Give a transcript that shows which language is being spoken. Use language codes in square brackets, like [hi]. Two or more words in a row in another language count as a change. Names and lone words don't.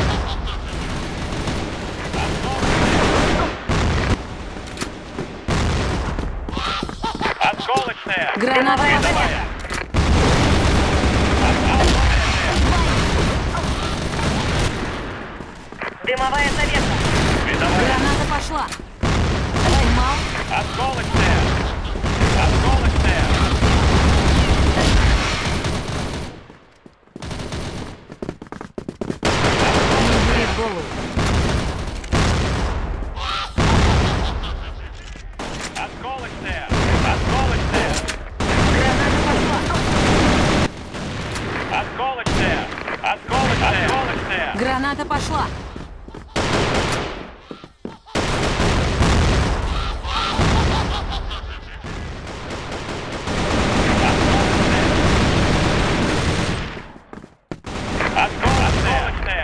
[ru] Осколочная. Граната пошла. Видовая. Дымовая завеса. Видовая. Граната пошла. Поймал. Осколочная. Осколочная. Не бери в голову. Осколочная. Осколочная. Граната пошла. Осколочная. Осколочная. Осколочная. Граната пошла. Осколочная.